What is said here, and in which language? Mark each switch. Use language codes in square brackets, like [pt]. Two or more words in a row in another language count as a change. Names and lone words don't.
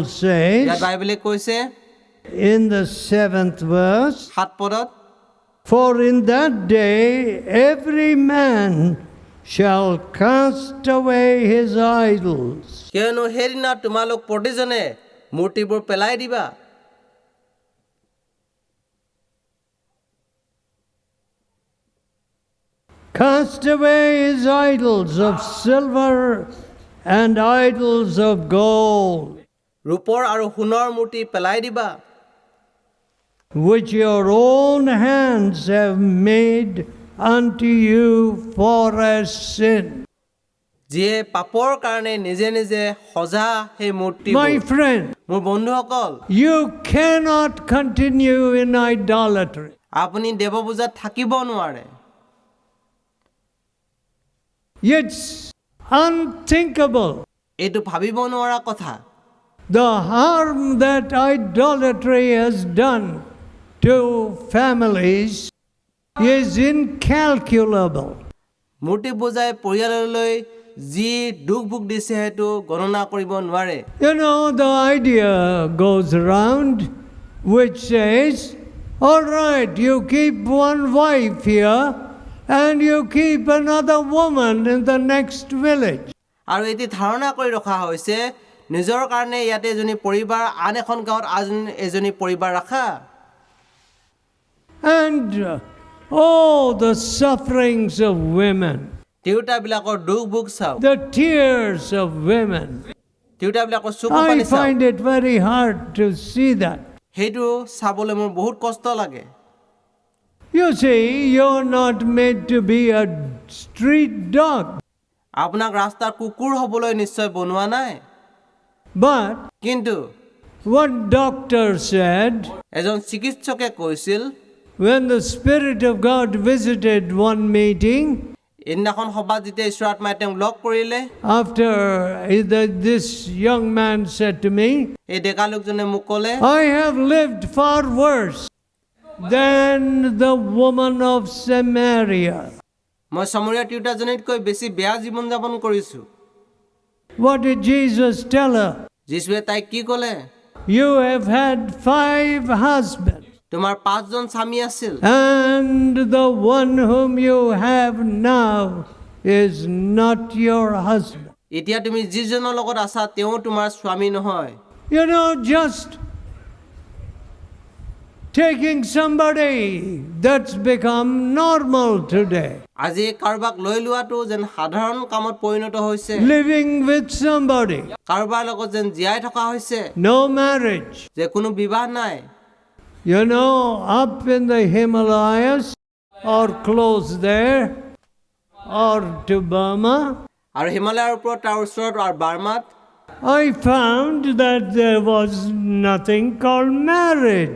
[as] ইয়াত [en] says [as] বাইবেলে কৈছে [en] in the 7th verse, [as] 7 পদত [en] for in that day every man shall cast away his idols. [as] কিয়নো সেইদিনা তোমালোক প্ৰতিজনে মূৰ্তিবোৰ পেলাই দিবা [en] Cast away his idols of silver and idols of gold, [as] ৰূপৰ আৰু সোণৰ মূৰ্তি পেলাই দিবা [en] which your own hands have made unto you for a sin. [as] যিয়ে পাপৰ কাৰণে নিজে নিজে সজা সেই মূৰ্তি [en] My friend, [as] মোৰ বন্ধুসকল [en] you cannot continue in idolatry. [as] আপুনি দেৱপূজাত থাকিব নোৱাৰে [en] It's unthinkable. [as] এইটো ভাবিব নোৱাৰা কথা [en] The harm that idolatry has done to families is incalculable. [as] মূৰ্তি পূজাই পৰিয়াললৈ যি দুখ ভোগ দিছে সেইটো গণনা কৰিব নোৱাৰে [en] You know, the idea goes around which says, all right, you keep one wife here and you keep another woman in the next village. [as] আৰু এটি ধাৰণা কৰি ৰখা হৈছে নিজৰ কাৰণে ইয়াতে এজনী পৰিবাৰ আন এখন গাঁৱত এজনী পৰিবাৰ ৰাখা [en] And oh, the sufferings of women, [as] তিৰোতাবিলাকৰ দুখ ভোগ চাওক [en] the tears of women. [as] তিৰোতাবিলাকৰ চকু [en] I [as] পানী চাওক [en] find it very hard to see that. [as] সেইটো চাবলৈ মোৰ বহুত কষ্ট লাগে [en] You see, you're not made to be a street dog, [as] আপোনাক ৰাস্তাৰ কুকুৰ হ'বলৈ নিশ্চয় বনোৱা নাই [en] but [as] কিন্তু [en] what doctor said [as] এজন চিকিৎসকে কৈছিল [en] when the Spirit of God visited one meeting, [as] এদিনাখন সভাত যেতিয়া ঈশ্বৰ আত্মাই তেওঁক লগ কৰিলে [en] after this young man said to me, [as] এই ডেকা লোকজনে মোক ক'লে [en] I have lived far worse than the woman of Samaria. [as] মই সমৰীয়া তিৰোতাজনীতকৈ বেছি বেয়া জীৱন যাপন কৰিছোঁ [en] What did Jesus tell her? [as] যীশুৱে তাইক কি ক'লে [en] You have had 5 husbands, [as] তোমাৰ 5জন স্বামী আছিল [en] and the one whom you have now is not your husband. [as] এতিয়া তুমি যিজনৰ লগত আছা তেওঁ তোমাৰ স্বামী নহয় [en] You know, just taking somebody that's become normal today, [as] আজি কাৰোবাক লৈ লোৱাটো যেন সাধাৰণ কামত পৰিণত হৈছে [en] living with somebody, [as] কাৰোবাৰ লগত যেন জীয়াই থকা হৈছে [en] no marriage. [as] যে কোনো বিবাহ নাই [en] You know, up in the Himalayas or close there or to Burma, [as] আৰু হিমালয়ৰ ওপৰত তাৰ ওচৰত আৰু বাৰ্মাত [en] I found that there was nothing called marriage.